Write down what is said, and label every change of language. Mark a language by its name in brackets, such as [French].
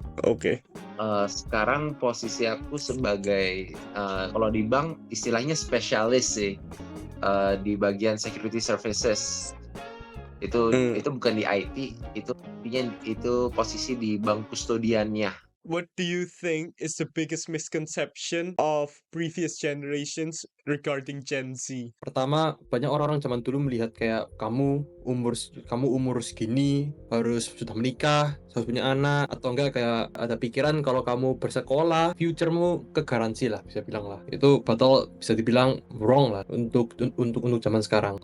[Indonesian] Oke. Sekarang posisi aku sebagai kalau di bank istilahnya spesialis sih, di bagian security services. Itu bukan di IT, itu posisi di bank kustodiannya. [English] What do you think is the biggest misconception of previous generations regarding Gen Z? [Indonesian] Pertama, banyak orang-orang zaman dulu melihat kayak kamu umur segini harus sudah menikah, harus punya anak, atau enggak kayak ada pikiran kalau kamu bersekolah, future-mu kegaransi lah, bisa bilang lah. Itu betul bisa dibilang wrong lah untuk zaman sekarang.